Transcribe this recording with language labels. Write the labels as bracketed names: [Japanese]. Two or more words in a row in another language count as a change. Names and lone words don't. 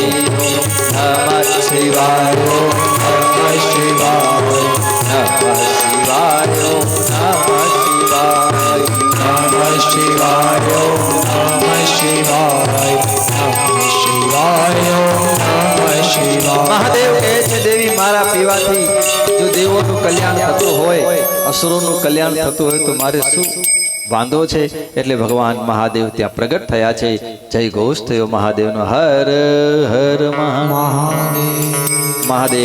[Sanskrit] नमः शिवाय, नमः शिवाय, नमः शिवाय, नमः शिवाय, नमः शिवाय, नमः शिवाय, नमः शिवाय, नमः शिवाय. [Gujarati] મહાદેવ કહે છે દેવી મારા પીવાથી જો દેવોનું કલ્યાણ થતું હોય, અસુરોનું કલ્યાણ થતું હોય તો મારે શું વાંધો છે? એટલે ભગવાન મહાદેવ ત્યાં પ્રગટ થયા છે. જય ઘોષ થયો મહાદેવનો. હર હર મહાદેવ.